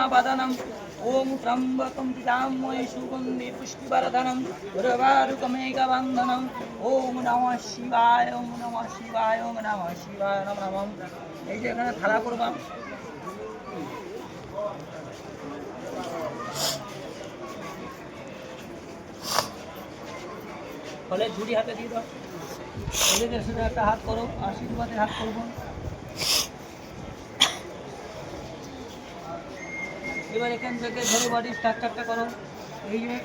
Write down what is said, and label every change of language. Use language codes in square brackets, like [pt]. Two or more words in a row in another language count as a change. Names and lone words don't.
[sa] বাদানাং ওম ত্রম্বকম পিতাময় সুগন্ধি পুষ্টিবর্ধনম উর্বারুকমেঘবন্ধনম ওম নমঃ শিবায়, ওম নমঃ শিবায়, ওম নমঃ শিবায়, নমঃ নমঃ। [bn] এই যে এখানে থালা করবাম, ফলে ঝুড়ি হাতে দিয়ে দাও, এদের শুধু একটা হাত করো, আশীর্বাদের হাত করবো। এবার এখান থেকে ধরে [en] body structure-টা [bn] করো, এই যে